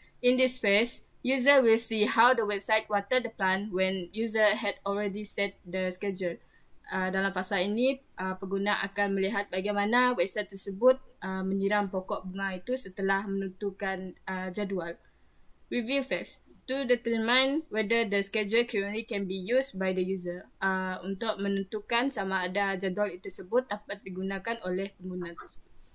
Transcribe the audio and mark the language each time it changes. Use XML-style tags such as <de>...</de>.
<en>In this phase, user will see how the website water the plant when user had already set the schedule.</en> <ms>Dalam fasa ini, pengguna akan melihat bagaimana website tersebut menyiram pokok bunga itu setelah menentukan jadual.</ms> <en>Review phase. To determine whether the schedule currently can be used by the user.</en> <ms>Untuk menentukan sama ada jadual itu tersebut dapat digunakan oleh pengguna tersebut.</ms>